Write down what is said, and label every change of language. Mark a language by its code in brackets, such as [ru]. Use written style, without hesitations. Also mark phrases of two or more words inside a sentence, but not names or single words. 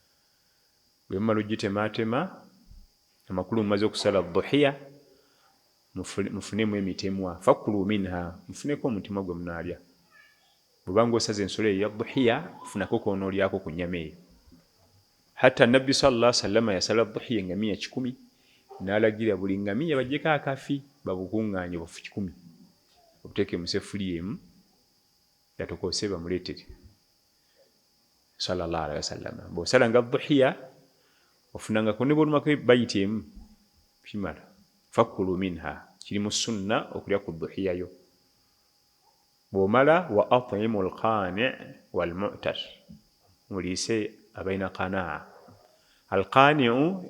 [lg] Bwe mmala ogitemaatema amakulu mumaze okusala dhuhiya mufunemu emitemwa [ar] فكلوا منها [lg] mufuneko omutima gwe munaalya bwebanga osaza ensolo eyo ya dhuhiya funako konolyako ku nnyama eyo hatta nabbi [ar] صلى الله عليه وسلم [lg] yasala dhuhiya engamiya 100 n'alagira buli ngamiya bajjeko akafi babukuŋŋaanye bufu 100 obuteeke mu seffuliya emu yatokose bamuleetere [ar] صلى الله عليه وسلم [lg] bw'osalanga dhuhiya ofunangako ne bw'olumako bayiti emu kimala [ar] فكلوا منها [lg] kiri mu sunna okulya ku dhuhiya yo bw'omala [ar] وأطعموا القانع والمعتر [lg] muliise abalina qanaa alqani'u